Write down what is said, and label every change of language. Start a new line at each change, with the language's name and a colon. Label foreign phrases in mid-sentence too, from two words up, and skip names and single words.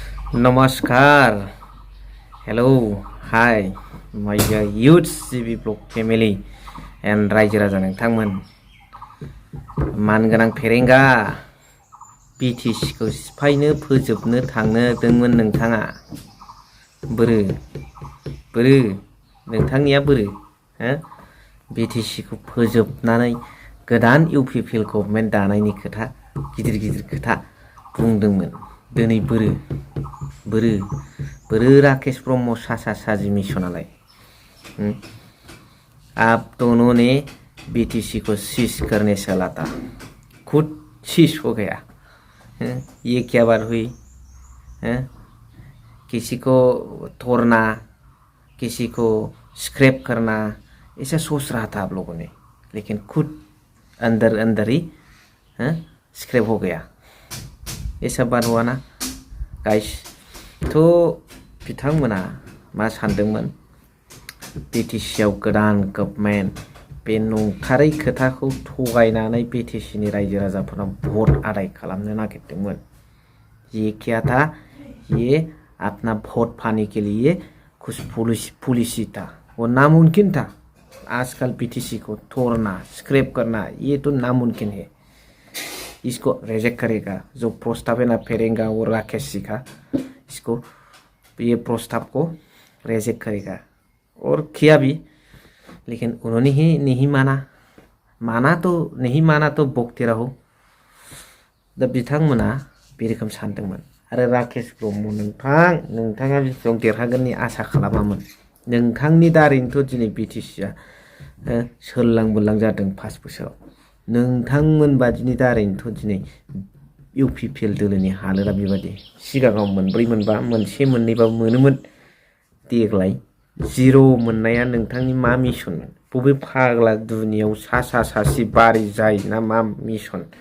English: Namaskar. Hello. Hi. My huge CB Blog family and
Bodo: रायजो राजा नोंथांमोन मानगोनां फेरेंगा BTC खौ सिफायनो फोजोबनो थांनोदोंमोन नोंथाङा बोरो नोंथांनिया बोरो BTC खौ फोजोबनानै गोदान UPPL गभर्नमेन्ट दानायनि खोथा गिदिर खोथा बुंदोंमोन दिनै बोरो राकेश ब्रह्म सासा साजी मिशनालाय
Hindi: आप दोनों ने BTC को शीश करने चला था खुद शीश हो गया ये क्या बात हुई किसी को तोड़ना किसी को स्क्रैप करना ऐसा सोच रहा था आप लोगों ने लेकिन खुद अंदर ही स्क्रैप हो गया ऐसा बात हुआ ना गाइस तो
Bodo: बिथांमोना मा सानदोंमोन BTC आव गोदान गभर्नमेन्ट बे नंथारै खोथाखौ थगायनानै BTC नि रायजो राजाफोरनाव भट आदाय खालामनो नागिरदोंमोन ये
Hindi: क्या था ये अपना वोट पाने के लिए कुछ पॉलिसी था वो नामुमकिन था आजकल BTC को तोड़ना स्क्रैप करना ये तो नामुमकिन है इसको रिजेक्ट करेगा जो प्रस्ताव है ना फेरेंगा और राकेश जी का इसको ये प्रस्ताव को रिजेक्ट करेगा और किया भी लेकिन उन्होंने ही नहीं माना तो बकते रहो
Bodo: दा बिथांमोना बे रोखोम सानदोंमोन आरो राकेश ब्रह्म नोंथाङा बेसेबां देरहागोननि आसा खालामामोन नोंथांनि दारैनोथ' दिनै BTC आ सोरलां बोरलां जादों 5 बोसोराव नोंथांमोन बादिनि दारैनोथ' दिनै UPPL दोलोनि हालोदा बेबादि सिगाङाव मोनब्रै मोनबा मोनसे मोननैबाबो मोनोमोन देग्लाय जिर' मोननाया नोंथांनि मा मिशनमोन बबे फाग्ला दुनियाव सासे बारि जाय ना मा मिशन